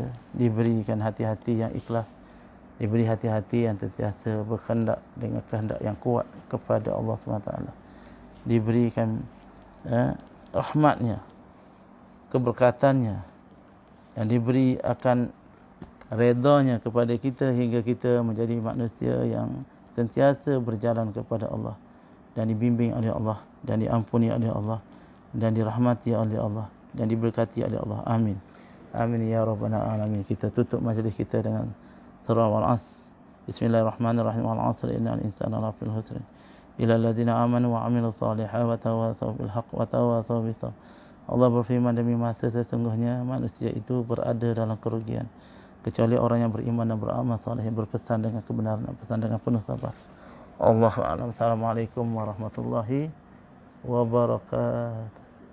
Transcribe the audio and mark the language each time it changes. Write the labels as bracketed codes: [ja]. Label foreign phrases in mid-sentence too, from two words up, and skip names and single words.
[ms] Diberikan hati-hati yang ikhlas. Diberi hati-hati yang sentiasa berkehendak dengan kehendak yang kuat kepada Allah SWT. Diberikan rahmatnya, keberkatannya, dan diberi akan redanya kepada kita hingga kita menjadi manusia yang sentiasa berjalan kepada Allah dan dibimbing oleh Allah dan diampuni oleh Allah dan dirahmati oleh Allah dan diberkati oleh Allah. Amin. [ar] آمين يا رب العالمين. [ms] Kita tutup majlis kita dengan surah Al-'Asr. [ar] بسم الله الرحمن الرحيم. والعصر إن الإنسان لفي خسر. إلا الذين آمنوا وعملوا الصالحات وتواصوا بالحق وتواصوا بالصبر. [ms] Allah berfirman, demi masa sesungguhnya manusia itu berada dalam kerugian kecuali orang yang beriman dan beramal saleh, yang berpesan dengan kebenaran dan pesan dengan penuh sabar. [ar] الله أعلم. السلام عليكم ورحمة الله وبركاته.